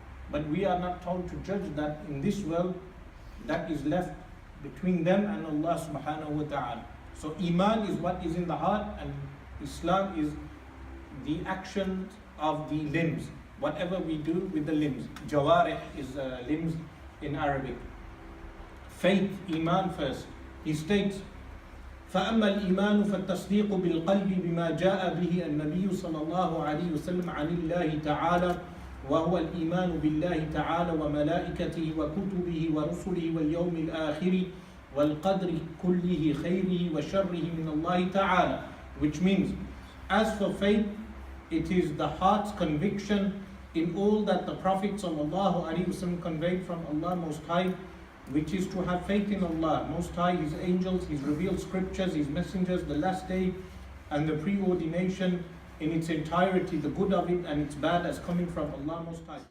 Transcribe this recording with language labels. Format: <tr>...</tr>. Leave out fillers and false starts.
<en>But we are not told to judge that in this world. That is left between them and Allah</en> <ar>subhanahu wa ta'ala.</ar> <en>So Iman is what is in the heart, and Islam is the action of the limbs. Whatever we do with the limbs. Jawarih is limbs in Arabic. Faith, Iman first. He states,</en> <ar>فأما الإيمان فالتصديق بالقلب بما جاء به النبي صلى الله عليه وسلم عن الله تعالى وهو الإيمان بالله تعالى وملائكته وكتبه ورسله واليوم الآخر والقدر كله خيره وشره من الله تعالى.</ar> <en>Which means, as for faith, it is the heart's conviction in all that the Prophet</en> <ar>sallallahu alaihi wasallam</ar> <en>conveyed from Allah Most High, which is to have faith in Allah Most High, His angels, His revealed scriptures, His messengers, the last day, and the preordination in its entirety, the good of it and its bad as coming from Allah Most High.</en>